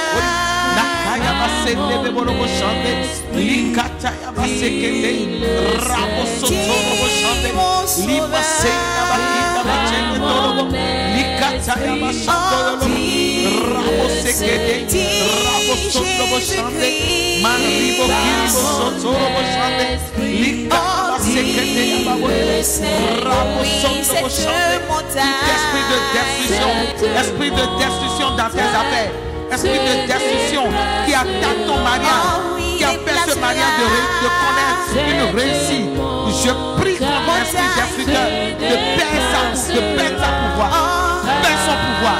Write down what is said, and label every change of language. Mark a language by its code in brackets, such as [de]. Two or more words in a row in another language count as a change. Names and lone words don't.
[fr] kori nakaya ba sende bebo bo shande likata yaba sekete rabo sotoro bo shande liba sende ba kinda ba chende toro bo likata yaba shande Rabo sekete, rabo soto bo shande, maribo kiribo soto bo shande, likaba sekete yababo, rabo soto bo shande. Esprit de destruction dans tes affaires, esprit de destruction qui attaque ton mariage, qui empêche ce mariage de connaître une réussite. Je prie contre l'esprit destructeur de perdre sa pouvoir, perdre son pouvoir.